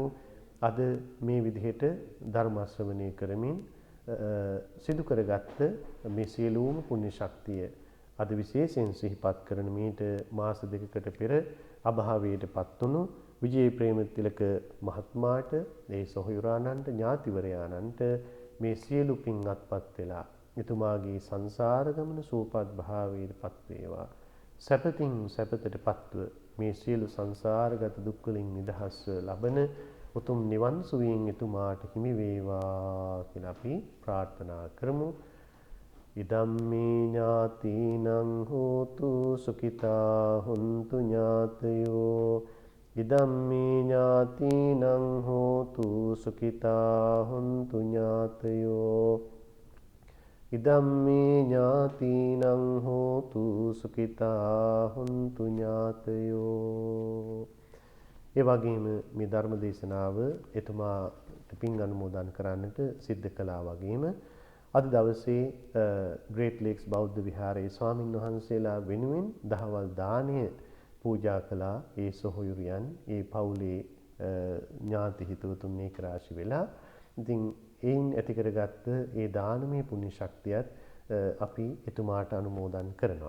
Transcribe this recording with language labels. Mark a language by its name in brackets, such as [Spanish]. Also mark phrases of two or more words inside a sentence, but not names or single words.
[Sinhala] අද මේ විදිහට ධර්ම ශ්‍රවණය කරමින් සිදු කරගත්ත මේ සියලුම පුණ්‍ය ශක්තිය අද විශේෂයෙන් සිහිපත් කරන මීට මාස දෙකකට පෙර අභාවයටපත් වුණු විජේ ප්‍රේමතිලක මහත්මයාට ඒ සොහොයුරාණන්ට ඥාතිවරයාණන්ට මේ සියලු පින් අත්පත් වෙලා එතුමාගේ සංසාර ගමන සූපත් භාවයටපත් වේවා. සැපතින් සැපතටපත්ව මේ සියලු සංසාරගත දුක් වලින් නිදහස් ලබන උතුම් නිවන් සුවයෙන් එතුමාට හිමි වේවා කියලා අපි ප්‍රාර්ථනා කරමු. [Pali] ඉදම්මේ ඥාතිනං හෝතු සුඛිතා හුන්තු ඥාතයෝ ඉදම්මේ ඥාතිනං හෝතු සුඛිතා හුන්තු ඥාතයෝ ඉදම්මේ ඥාතිනං හෝතු සුඛිතා හුන්තු ඥාතයෝ. [Sinhala] ඒ වගේම මේ ධර්ම දේශනාව එතුමාට පින් අනුමෝදන් කරන්නට සිද්ධ කළා වගේම අද දවසේ ග්‍රේට් ලේක්ස් බෞද්ධ විහාරයේ ස්වාමින් වහන්සේලා වෙනුවෙන් දහවල් දාණය පූජා කළා. ඒ සොහොයුරියන් ඒ පවුලේ ඥාති හිතවතුන් මේක රාශි වෙලා ඉතින් එයින් ඇති කරගත්ත ඒ දානමය පුණ්‍ය ශක්තියත් අපි එතුමාට අනුමෝදන් කරනවා.